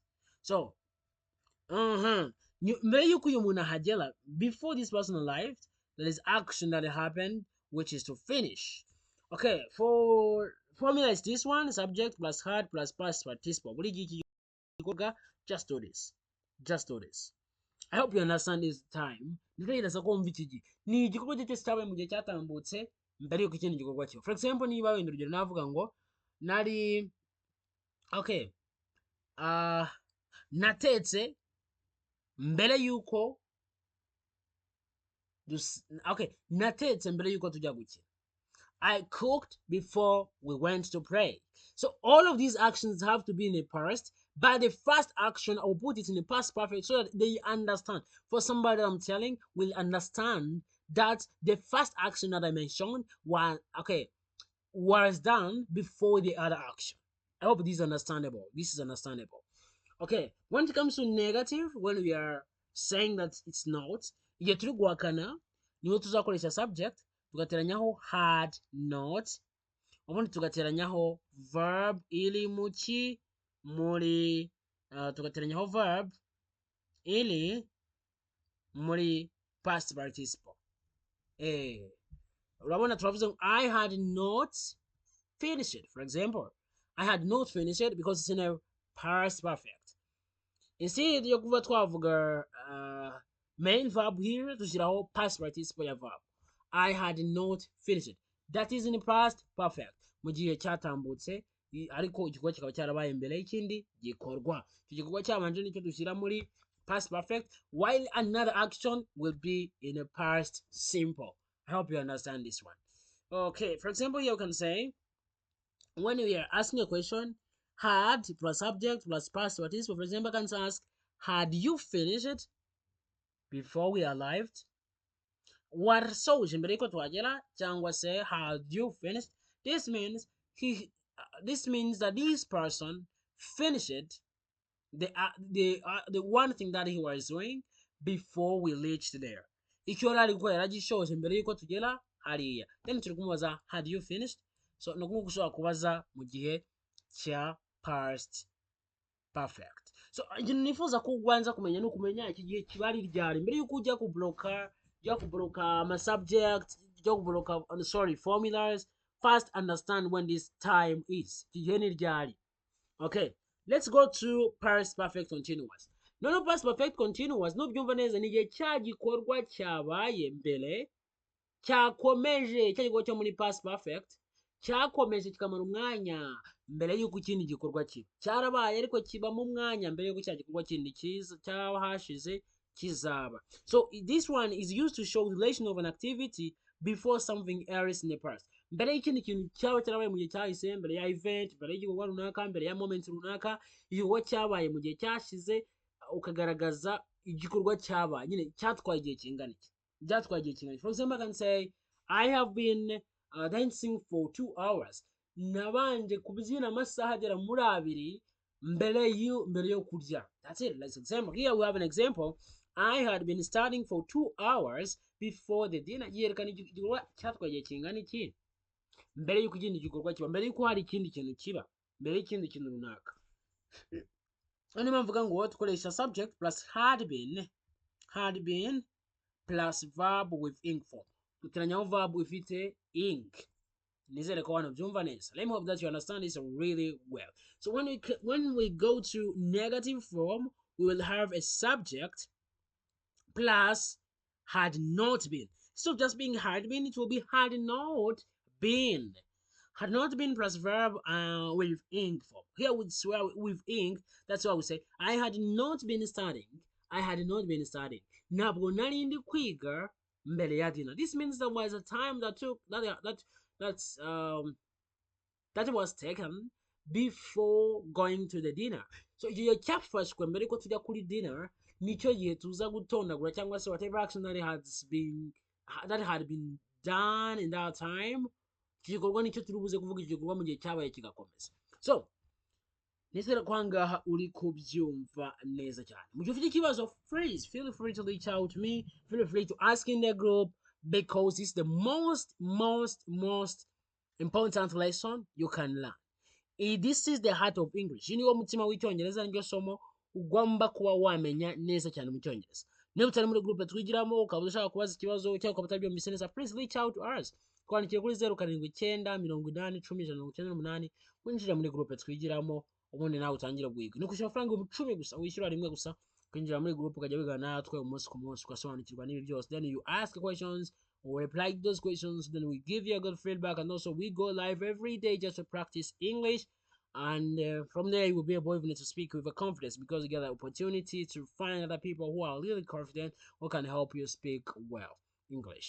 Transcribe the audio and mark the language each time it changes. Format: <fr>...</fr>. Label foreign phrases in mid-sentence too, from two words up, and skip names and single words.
<en>So, before this person arrived, there is action that happened, which is to finish. Okay, for formula is this one: subject plus had plus past participle. Just do this. Just do this. I hope you understand this time.</en> <rw>Nditegereza ko wumva iki gihe ni igikorwa cyo cyose cyabaye mu gihe cyatambutse mbere yuko ikindi gikorwa kiba.</rw> <en>For example,</en> <rw>niba wenda urugero navuga ngo nari okay, natetse mbere yuko okay, natetse mbere yuko tujya gukina.</rw> <en>I cooked before we went to pray. So all of these actions have to be in the past, but the first action I will put it in the past perfect so that they understand. For somebody that I'm telling will understand that the first action that I mentioned was done before the other action. I hope this is understandable. This is understandable. Okay, when it comes to negative, when we are saying that it's not,</en> <rw>igihe turi guhakana niho tuzakoresha subject tugateranyaho</rw> <en>had not,</en> <rw>ubundi tugateranyaho verb iri muki muri tugateranyaho verb iri muri</rw> <en>past participle.</en> <rw>Urabona turavuze ngo</rw> <en>I had not finished it. For example, I had not finished it because it's in a past perfect. Instead</en> <rw>yo kuva twavuga</rw> <en>main verb here dushyiraho past participle ya verb. I had not finished it. That is in the past perfect.</en> <rw>Mu gihe cyatambutse ariko igikorwa kikaba cyarabaye mbere y'ikindi gikorwa. Icyo gikorwa cyabanje nicyo dushyira muri</rw> <en>past perfect, while another action will be in a past simple. I hope you understand this one. Okay, for example, here you can say when we are asking a question, had plus subject plus past participle. For example, I can ask, had you finished it before we arrived?</en> <rw>Warasoje mbere yuko tuhagera cyangwa se</rw> <en>had you finished? This means that this person finished the one thing that he was doing before we reached there.</en> <rw>Icyo yari gukora yaragishoje mbere yuko tugera hariya. Then turi kumubaza</rw> <en>had you finished?</en> <rw>So no gushobora kubaza mu gihe cya</rw> <en>past perfect.</en> <rw>So ikintu nifuza ko ubanza kumenya no kumenya iki gihe kiba ari ryari mbere yuko ujya kubloka ama subject, formulas.</rw> <en>First understand when this time is.</en> <rw>Igihe ni ryari.</rw> <en>Okay, let's go to past perfect continuous.</en> <rw>No</rw> <en>past perfect continuous</en> <rw>no byumva neza ni igihe cya gikorwa cyabaye mbere cyakomeje cya gikorwa cyo muri</rw> <en>past perfect</en> <rw>cyakomeje kikamara umwanya mbere yuko ikindi gikorwa kiba cyarabaye ariko kiba mu mwanya mbere yuko cya gikorwa kindi cyaba hashize kizaba.</rw> <en>So this one is used to show the relation of an activity before something else in the past.</en> <rw>Mbere y'ikindi kintu cyaba cyarabaye mu gihe cyahise, mbere ya event, mbere y'igikorwa runaka, mbere ya moment runaka, igikorwa cyabaye mu gihe cyashize ukagaragaza igikorwa cyabaye nyine cyatwaye igihe kingana iki. Byatwaye igihe kingana.</rw> <en>For example, I can say I have been dancing for 2 hours.</en> <rw>Nabanje kubyina amasaha agera muri 2 mbere yo kurya.</rw> <en>That's it. Let's example. Here we have an example. I had been studying for 2 hours before the dinner.</en> <rw>Yerekana igikorwa cyatwaye igihe kingana iki mbere yuko ikindi gikorwa kiba, mbere yuko hari ikindi kintu kiba, mbere y'ikindi kintu runaka. Hano mvuga ngo tukoresha</rw> <en>subject plus had been plus verb with ing form.</en> <rw>Tukiranyaho verb ifite ing. Nizere ko hano byumva neza.</rw> <en>Let me hope that you understand this really well. So when we go to negative form, we will have a subject plus had not been. So just being had been, it will be had not been. Had not been plus verb with ing form. Here we swear with ing, that's why we say I had not been studying. I had not been studying.</en> <rw>Ntabwo nari ndi kwiga mbere ya dinner.</rw> <en>This means there was a time that took that's that was taken before going to the dinner.</en> <rw>So igihe cyafashwe mbere ko tujya kuri dinner nicyo gihe tuza gutondagura cyangwa se</rw> <en>whatever action that had been done in that time,</en> <rw>icyo gikorwa nicyo turi buze kuvuga icyo gikorwa mu gihe cyabaye kigakomeza. So nizere ko ahangaha uri kubyumva neza cyane. Mu gihe ufite ikibazo,</rw> <en>please feel free to reach out to me, feel free to ask in the group, because it's the most important lesson you can learn. This is the heart of English.</en> <rw>Niwo mutima w'icyongereza, niryo somo ugomba kuba wamenya neza cyane mu cyongereza. Niba utari muri groupe twigiramo ukaba ushaka kubaza ikibazo cyangwa ukaba utabyumvise neza,</rw> <en>please reach out to us.</en> <rw>Twandikire kuri 0789809098 winjira muri groupe twigiramo, ubundi nawe utangire kwiga. Ni kwishyura amafaranga 10 gusa, wishyura rimwe gusa, kwinjira muri groupe ukajya wigana natwe umunsi ku munsi ugasobanukirwa n'ibi byose.</rw> <en>Then you ask questions, we reply to those questions, then we give you a good feedback, and also we go live every day just to practice English. And from there you will be able even to speak with a confidence, because you get the opportunity to find other people who are really confident, who can help you speak well English.</en>